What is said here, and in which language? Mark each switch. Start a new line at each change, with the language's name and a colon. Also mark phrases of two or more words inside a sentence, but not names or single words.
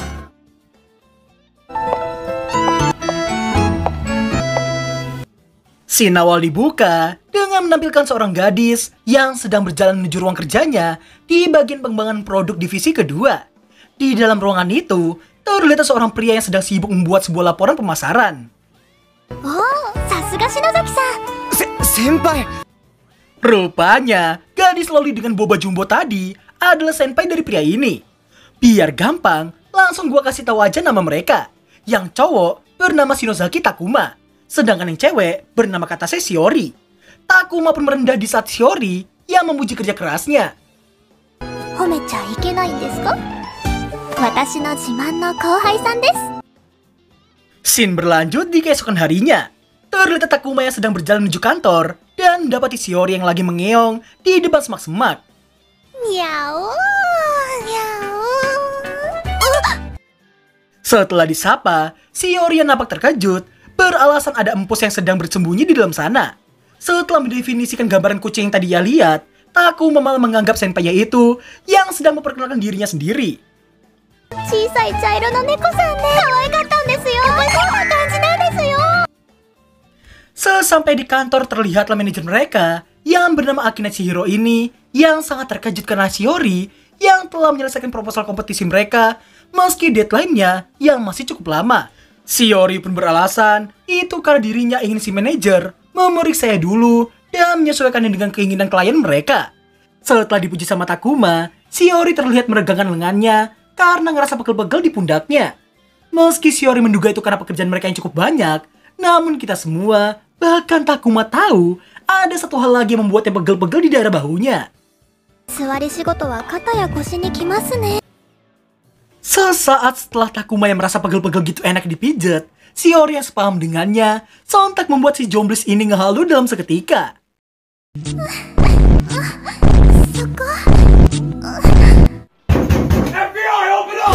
Indonesian: Scene awal dibuka dengan menampilkan seorang gadis yang sedang berjalan menuju ruang kerjanya di bagian pengembangan produk divisi kedua. Di dalam ruangan itu, terlihat seorang pria yang sedang sibuk membuat sebuah laporan pemasaran.
Japanese: おお、さすが篠崎さん.
Indonesian: Senpai! Rupanya, gadis loli dengan boba jumbo tadi adalah senpai dari pria ini. Biar gampang, langsung gua kasih tahu aja nama mereka. Yang cowok bernama Shinozaki Takuma, sedangkan yang cewek bernama Katase Shiori. Takuma pun merendah di saat Shiori yang memuji kerja kerasnya.
Japanese: 褒めちゃいけないですか？私の自慢の後輩さんです.
Indonesian: Scene berlanjut di keesokan harinya. Terlihat Takuma yang sedang berjalan menuju kantor dan mendapati Shiori yang lagi mengeong di depan semak-semak. Miau, miau. Setelah disapa, Shiori yang nampak terkejut beralasan ada empus yang sedang bersembunyi di dalam sana. Setelah mendefinisikan gambaran kucing yang tadi ia lihat, Takuma malah menganggap senpainya itu yang sedang memperkenalkan dirinya sendiri.
Japanese: 小さい茶色の猫さんね可愛かったんですよ. こんな感じなんですよ.
Indonesian: Sesampai di kantor terlihatlah manajer mereka yang bernama Akina Chihiro ini yang sangat terkejut karena Shiori yang telah menyelesaikan proposal kompetisi mereka meski deadline-nya yang masih cukup lama. Shiori pun beralasan itu karena dirinya ingin si manajer memeriksa dulu dan menyesuaikannya dengan keinginan klien mereka. Setelah dipuji sama Takuma, Shiori terlihat meregangkan lengannya karena ngerasa pegel-pegel di pundaknya. Meski Shiori menduga itu karena pekerjaan mereka yang cukup banyak, namun kita semua, bahkan Takuma tahu ada satu hal lagi yang membuatnya pegel-pegel di daerah bahunya.
Japanese: 座り仕事は肩や腰にきますね.
Indonesian: Sesaat setelah Takuma yang merasa pegel-pegel gitu enak dipijet, Shiori yang sepaham dengannya sontak membuat si jomblis ini ngehalu dalam seketika. Soko.
English: FBI, open up!